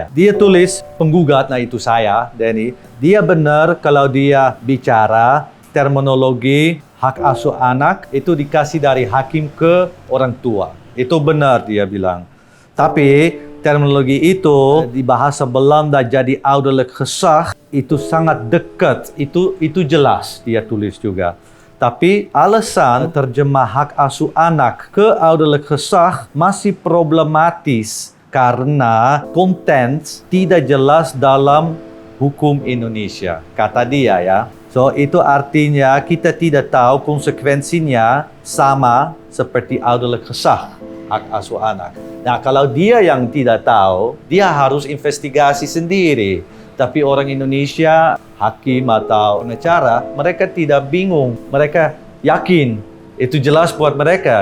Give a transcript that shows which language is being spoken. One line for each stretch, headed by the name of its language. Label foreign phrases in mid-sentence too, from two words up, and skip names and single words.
Indonesian: Dia tulis penggugat, nah itu saya, Denny. Dia benar kalau dia bicara terminologi hak asuh anak itu dikasih dari hakim ke orang tua. Itu benar dia bilang. Tapi terminologi itu di bahasa Belanda jadi
Dutch: ouderlijk gezag
Indonesian: itu sangat dekat. Itu jelas dia tulis juga. Tapi alasan terjemah hak asuh anak ke
Dutch: ouderlijk gezag
Indonesian: masih problematis karena konten tidak jelas dalam hukum Indonesia. Kata dia ya. So, itu artinya kita tidak tahu konsekuensinya sama seperti
Dutch: ouderlijk gezag,
Indonesian: hak asuh anak. Nah, kalau dia yang tidak tahu, dia harus investigasi sendiri. Tapi orang Indonesia, hakim atau pengacara, mereka tidak bingung. Mereka yakin itu jelas buat mereka.